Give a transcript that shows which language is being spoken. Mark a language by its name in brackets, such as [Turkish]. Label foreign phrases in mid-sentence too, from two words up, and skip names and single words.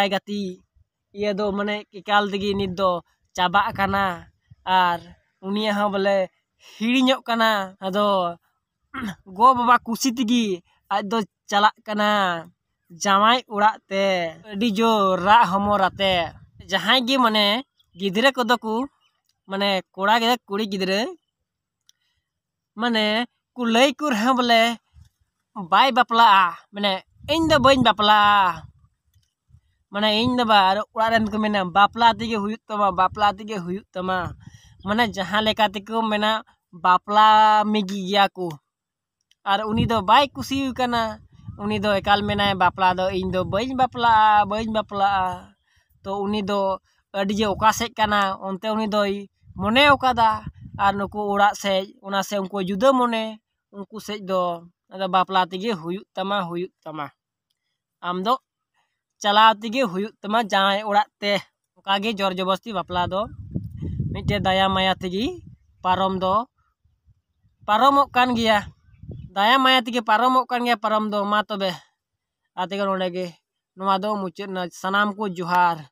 [Santali] गति ये दो माने एकाल दिगी नित दो चाबा काना आर उनिया हो बोले हिड़िñok काना अदो गो बाबा कुसी तिगी आज दो चला काना जामाई उड़ा ते अडी जो रा हमोराते जहां गी माने गिदरे को दो माने कोड़ा गे कुड़ी गिदरे माने कुलई कुर है बोले बाय बापला माने इन दो बइन बापला माने इन दो बार उड़ा रेन को मेना बापला तिगे हुयुक तमा माने जहां लेका तिको मेना बापला मिगी गया को आर उनी दो बाय कुसी काना उनी दो एकाल मेना बापला दो इन दो बइन बापला तो उनी दो अडी जे ओका सेज काना ओनते उनी दोई मोने ओकादा आर नुको उड़ा सेज उना से उनको जुदा मोने उनको सेज दो अदा बापला तिगे हुयुक तमा आम दो चला तिगे हुयुक तमा जाय उड़ा ते ओकागे [Hindi] जोर जबरदस्ती [Santali] बापला दो मिटे दया माया तिगी पारम दो पारमोक कान गया दया माया तिगे पारमोक कान गया पारम दो मा तबे आते नोडे गे नोवा दो मुचाद ना सनाम को जोहार।